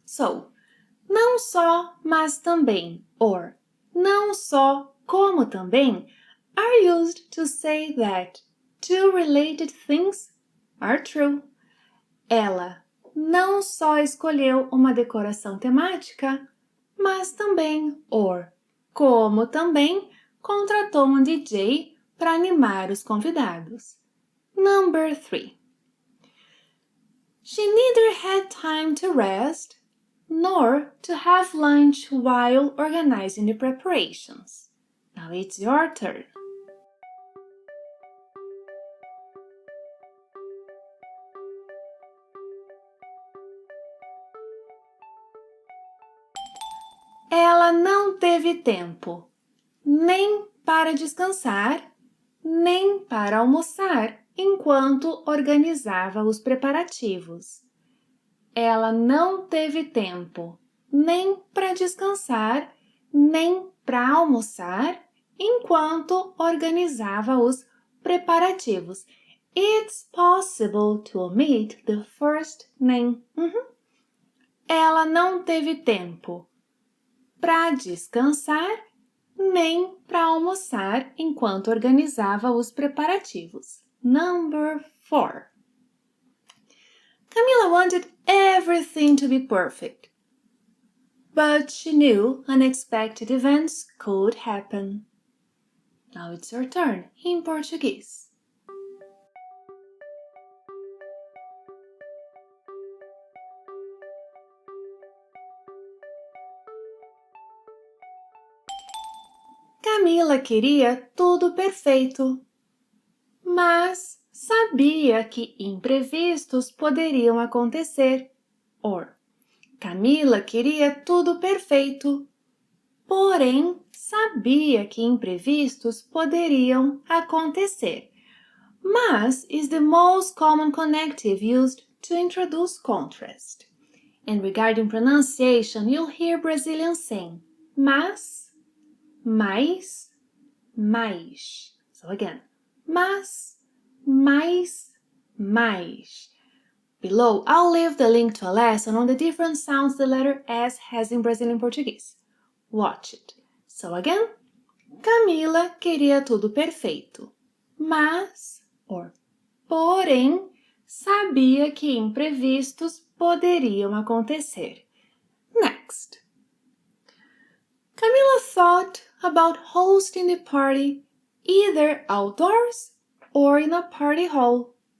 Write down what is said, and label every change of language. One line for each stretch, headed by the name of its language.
English: So,
Portuguese: não só, mas também,
English: or
Portuguese: não só, como também,
English: are used to say that two related things are true.
Portuguese: Ela não só escolheu uma decoração temática, mas também, or como também, contratou DJ para animar os convidados.
English: Number 3. She neither had time to rest nor to have lunch while organizing the preparations. Now it's your turn.
Portuguese: Ela não teve tempo nem para descansar, nem para almoçar enquanto organizava os preparativos. Ela não teve tempo nem para descansar, nem para almoçar enquanto organizava os preparativos.
English: It's possible to omit the first name.
Portuguese: Ela não teve tempo para descansar, nem para almoçar enquanto organizava os preparativos.
English: Number 4. Camila wanted everything to be perfect, but she knew unexpected events could happen. Now it's your turn in Português.
Portuguese: Camila queria tudo perfeito, mas sabia que imprevistos poderiam acontecer. Or, Camila queria tudo perfeito, porém sabia que imprevistos poderiam acontecer.
English: Mas is the most common connective used to introduce contrast. And regarding pronunciation, you'll hear Brazilians saying mas, mais, mais. So again, mas, mais, mais. Below, I'll leave the link to a lesson on the different sounds the letter S has in Brazilian Portuguese. Watch it. So again,
Portuguese: Camila queria tudo perfeito, mas, or, porém, sabia que imprevistos poderiam acontecer.
English: Next. Camila thought about hosting the party either outdoors or in a party hall.